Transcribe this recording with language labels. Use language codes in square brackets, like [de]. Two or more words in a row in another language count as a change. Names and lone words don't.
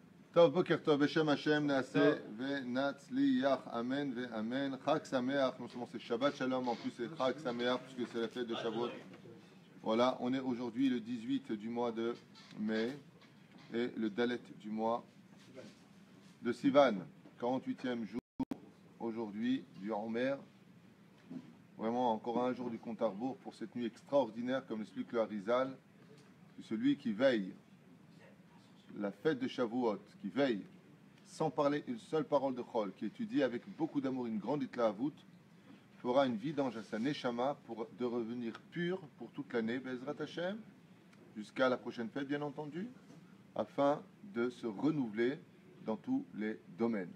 [he] טוב, בוקר טוב, בשם השם נעשה ונצליח, amen ואמן. Chag Sameach, [fr] non seulement c'est [he] Shabbat Shalom, [fr] en plus c'est [he] Chag Sameach, [fr] puisque c'est la fête de Shavuot. Voilà, on est aujourd'hui le 18 du mois de mai et le Dalet du mois de Sivan, 48e jour aujourd'hui du Homer. Vraiment encore un jour du compte à rebours pour cette nuit extraordinaire, comme l'explique le Harizal, que celui qui veille la fête de Shavuot, qui veille sans parler une seule parole de Chol, qui étudie avec beaucoup d'amour une grande Itlahavut, fera une vidange à sa Neshama pour de revenir pur pour toute l'année, [he] Bezrat Hashem, [fr] jusqu'à la prochaine fête bien entendu, afin de se renouveler dans tous les domaines.